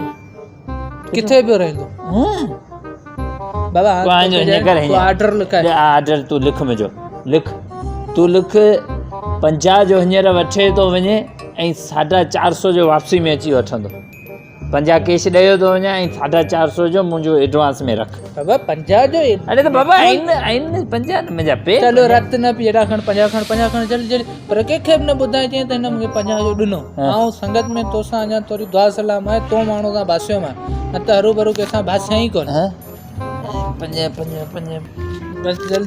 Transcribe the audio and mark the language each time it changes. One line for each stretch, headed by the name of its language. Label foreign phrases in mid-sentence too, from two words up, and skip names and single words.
Sindhi: किथे पियो रहंदो बाबा ऑर्डर लिखाए ऑर्डर तूं लिख मुंहिंजो लिख तूं लिख 50 जो हींअर वठे थो वञे ऐं 450 जो वापसी में अची वठंदो 50 कैश ॾेयो थो वञा ऐं 450 जो मुंहिंजो एडवांस में रख बाबा 50 जो अरे त बाबा आहिनि 50 न मुंहिंजा पे चलो रत न पी एॾा खण 50 खण जल्दी जल्दी पर कंहिंखे बि न ॿुधाए चई त हिन मूंखे 50 जो ॾिनो ऐं संगत में तोसां अञा थोरी दुआ सलाम आहे तो माण्हू सां बासियो मां न त हरू भरू कंहिंसां बासिया ई कोन 5 बस जल्दी